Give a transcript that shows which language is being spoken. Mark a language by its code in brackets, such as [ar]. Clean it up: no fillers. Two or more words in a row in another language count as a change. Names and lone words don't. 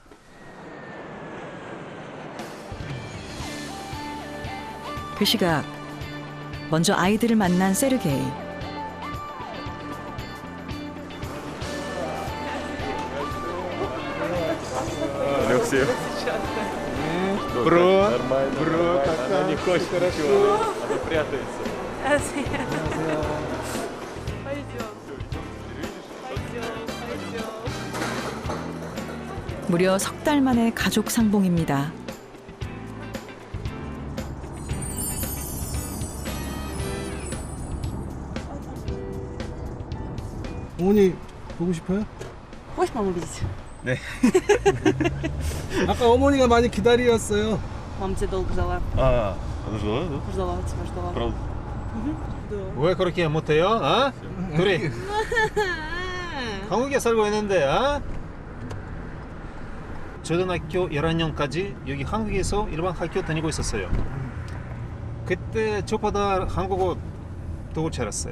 [ko] 그 시각 먼저 아이들을 만난 세르게이. 안녕하세요. [ru] Бро, какая? Не хочешь, хорошо. Она прятается. [ko] 무려 석 달 만의 가족 상봉입니다. 어머니 보고 싶어요? [ru] Хочешь маму видеть? [ko] 네. 아까 어머니가 많이 기다렸어요. [ru] Мама тебя долго ждала. [ko] 아, 좋아? [ru] Ждала тебя, ждала. правда? [ko] 왜 그렇게 못해요? 어? 둘이 한국에 살고 있는데 초등학교 1학년까지 여기 한국에서 일반 학교 다니고 있었어요. 그때 저보다 한국어 더 잘했어요.